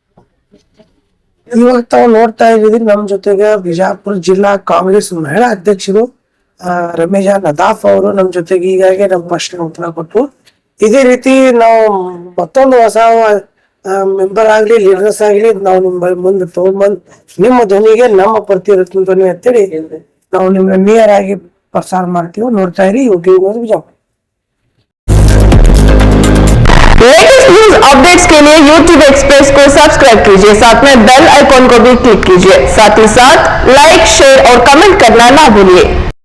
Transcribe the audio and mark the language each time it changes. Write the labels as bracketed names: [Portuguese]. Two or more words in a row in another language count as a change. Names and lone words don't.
[Kannada] ಇವಾಗ ತಾವು ನೋಡ್ತಾ ಇದ್ದೀವಿ, ನಮ್ ಜೊತೆಗೆ ಬಿಜಾಪುರ ಜಿಲ್ಲಾ ಕಾಂಗ್ರೆಸ್ ಮಹಿಳಾ ಅಧ್ಯಕ್ಷರು ರಮೇಶಾ ನದಾಫ್ ಅವರು ನಮ್ ಜೊತೆಗೆ ಈಗಾಗಲೇ ನಮ್ಮ ಪ್ರಶ್ನೆ ಉತ್ತರ ಕೊಟ್ಟು, ಇದೇ ರೀತಿ ನಾವು ಮತ್ತೊಂದು ಹೊಸ ಮೆಂಬರ್ ಆಗ್ಲಿ ಲೀಡರ್ಸ್ ಆಗ್ಲಿ ನಾವು ನಿಮ್ಮ ಮುಂದೆ ತಗೊಂಡ್ಬಂದ್ ನಿಮ್ಮ ಧ್ವನಿಗೆ ನಮ್ಮ ಪ್ರತಿರತ್ನ ಧ್ವನಿ ಅಂತೇಳಿ ನಾವು ನಿಮ್ಗೆ ನಿಯರ್ ಆಗಿ ಪ್ರಸಾರ ಮಾಡ್ತೀವಿ. ನೋಡ್ತಾ ಇರಿ ಬಿಜಾಪುರ. [English] latest news updates [Hindi] के लिए YouTube एक्सप्रेस को सब्सक्राइब कीजिए, साथ में [English] bell icon [Hindi] को भी क्लिक कीजिए। साथ ही साथ [English] like, share [Hindi] और कमेंट करना ना भूलिए।